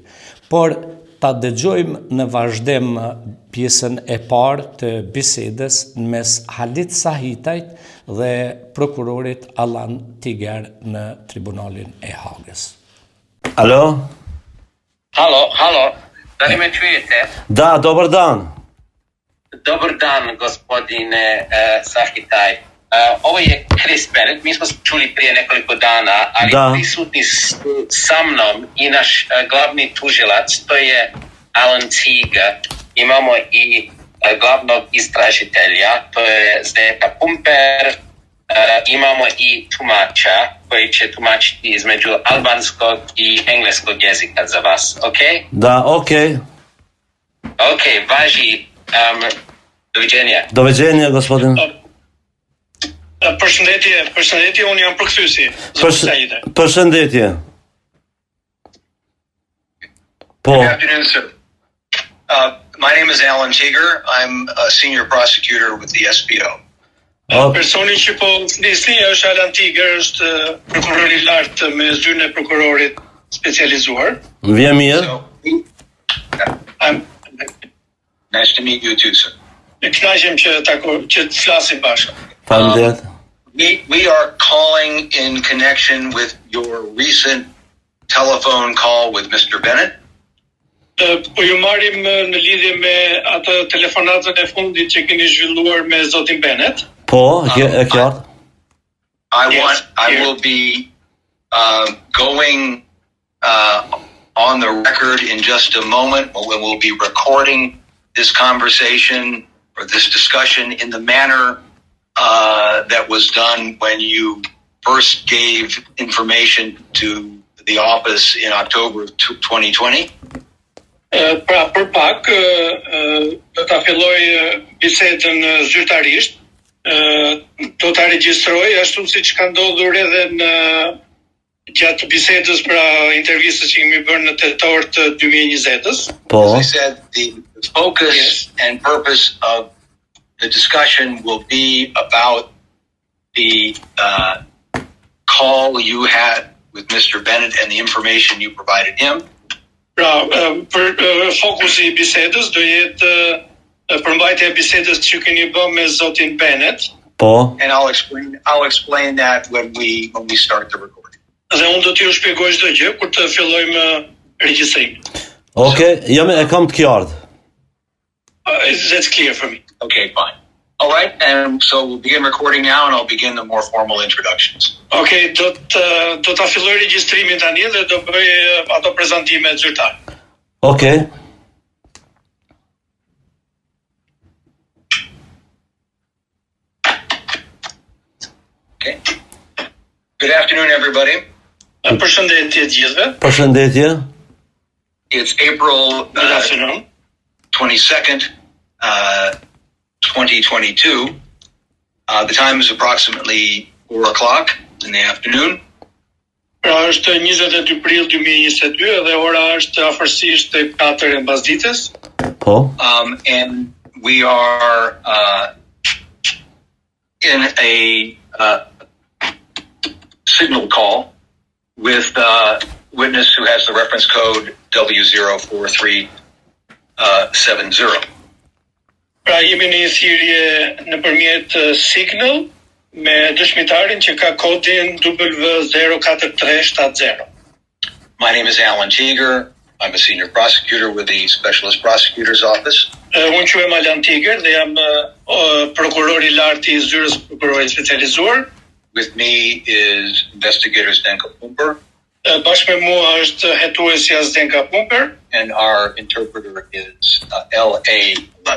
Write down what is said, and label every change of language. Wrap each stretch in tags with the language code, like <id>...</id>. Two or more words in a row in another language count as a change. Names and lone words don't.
<sq>Por ta dëgjojmë në vazhdim pjesën e parë të bisedës mes Halit Sahitajt dhe prokurorit Alan Tiger në Tribunalin e Hagës. Alo?</sq> <bs>Halo, da li me čujete? Da, dobar dan. Dobar dan, gospodine Sahitaj. Ovo je Chris Bennett, mi smo se čuli prije nekoliko dana, ali prisutni su sa mnom i naš glavni tužilac, to je Alan Tiger. Imamo i glavnog istražitelja, to je Zdenka Pumper, imamo i tumača koji će tumačiti između albanskog i engleskog jezika za vas, ok? Da, ok. Ok, važi, doviđenja. Doviđenja, gospodin.</bs> <sq>Përshëndetje, unë jam përkthyesi. Përshëndetje. Po.</sq> <en>Good afternoon, sir. My name is Alan Tiger. I'm a senior prosecutor with the SBO.</en> <sq>Personi që po flisni është Alan Tiger, është prokuror I lartë me zyrën e prokurorit specializuar. Vjen mirë.</sq> <en>Nice to meet you too, sir.</en> <sq>Ne kënaqem që të flasim bashkë. Faleminderit.</sq> <en>We are calling in connection with your recent telephone call with Mr. Bennett.</en> <sq>Po ju marrim në lidhje me atë telefonatën e fundit që keni zhvilluar me zotin Bennett. Po, e qartë.</sq> <en>I will be going on the record in just a moment when we'll be recording this conversation or this discussion in the manner that was done when you first gave information to the office in October of 2020.</en> <sq>Pra për pak do ta filloj bisedën zyrtarisht, do ta regjistroj ashtu siç ka ndodhur edhe në gjatë bisedës pra intervistës që kemi bërë në tetor të 2020-s. Po.</sq> <en>As I said, the focus and purpose of the discussion will be about the call you had with Mr. Bennett and the information you provided him.</en> <sq>Pra, për fokusi I bisedës do jetë përmbajtja e bisedës që keni bërë me zotin Bennett. Po.</sq> <en>And I'll explain that when we start the recording.</en> <sq>Dhe unë do t'ju shpjegoj çdo gjë kur të fillojmë regjistrimin. Okay, e kam të qartë.</sq> <en>That's clear for me. Okay, fine. All right, and so we'll begin recording now and I'll begin the more formal introductions.</en> <sq>Okay, do ta filloj regjistrimin tani dhe do bëj ato prezantimet zyrtare. Okay. Okay.</sq> <en>Good afternoon, everybody.</en> <sq>Përshëndetje të gjithëve. Përshëndetje.</sq> <en>It's April Good afternoon. 22nd, 2022. The time is approximately 4 o'clock in the afternoon.</en> <sq>Pra është 22 prill 2022 dhe ora është afërsisht 4 e mbasdites. Po.</sq> <en>And we are in a signal call with a witness who has the reference code W04370.</en> <sq>Pra jemi në një thirrje nëpërmjet Signal me dëshmitarin që ka kodin W04370.</sq> <en>My name is Alan Tiger. I'm a senior prosecutor with the Specialist Prosecutor's Office.</en> <sq>Unë quhem Alan Tiger dhe jam prokuror I lartë I zyrës prokurorit specializuar.</sq> <en>With me is investigator Zdenka Pumper.</en> <sq>Bashkë me mua është hetuesja Zdenka Pumper.</sq> <en>And our interpreter is LA11.</en>